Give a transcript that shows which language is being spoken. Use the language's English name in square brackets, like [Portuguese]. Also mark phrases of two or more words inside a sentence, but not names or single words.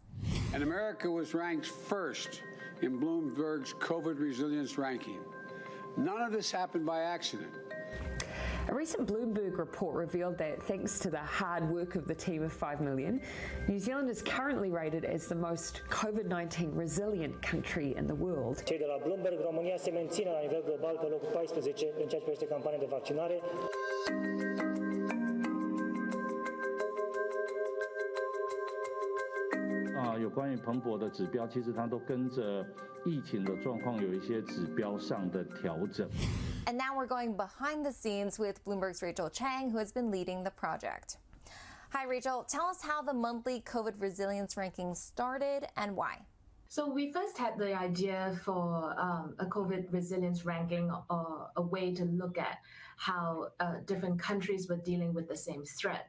[English] And America was ranked first in Bloomberg's COVID Resilience Ranking. None of this happened by accident. A recent Bloomberg report revealed that thanks to the hard work of the team of 5 million, New Zealand is currently rated as the most COVID-19 resilient country in the world. [Romanian] Cei de la Bloomberg, România se menține la nivel global pe locul 14 în ceea ce privește campania de vaccinare. [Chinese] 有关于蓬勃的指标，其实它都跟着疫情的状况有一些指标上的调整。 [English] And now we're going behind the scenes with Bloomberg's Rachel Chang, who has been leading the project. Hi, Rachel. Tell us how the monthly COVID resilience ranking started and why. So we first had the idea for a COVID resilience ranking, or a way to look at how different countries were dealing with the same threat.